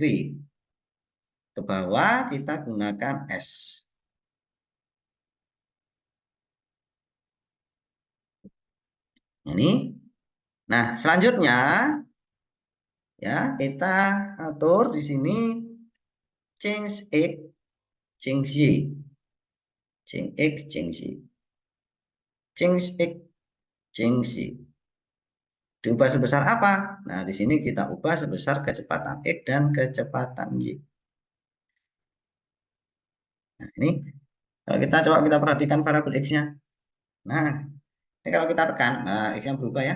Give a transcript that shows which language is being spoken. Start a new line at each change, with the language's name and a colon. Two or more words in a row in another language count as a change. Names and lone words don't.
Indonesian: Ke bawah kita gunakan S. Ini. Nah, selanjutnya ya kita atur di sini
English: change X, change Y. Change X, change Y. Change X, change Y.
Indonesian: Diubah sebesar apa? Nah, di sini kita ubah sebesar kecepatan X dan kecepatan Y. Nah, ini kalau kita coba kita perhatikan variabel X-nya. Nah, ini kalau kita tekan, nah X-nya berubah ya.